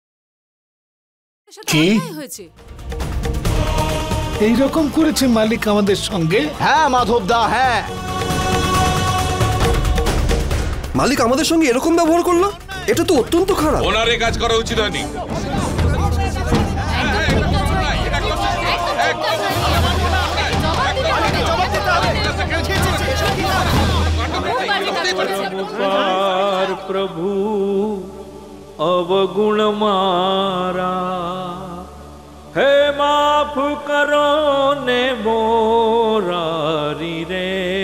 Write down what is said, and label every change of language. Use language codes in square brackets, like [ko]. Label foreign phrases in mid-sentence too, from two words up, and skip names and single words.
[bn] কি এইরকম করেছে মালিক আমাদের সঙ্গে? হ্যাঁ মাধব দা, হ্যাঁ। মালিক আমাদের সঙ্গে এরকম ব্যবহার করলো? এটা তো অত্যন্ত খারাপ। ওনার এই কাজ করা উচিত হয়নি। [gu] પ્રભુ અવગુણ મારા હે માફ કરો ને મોરારી રે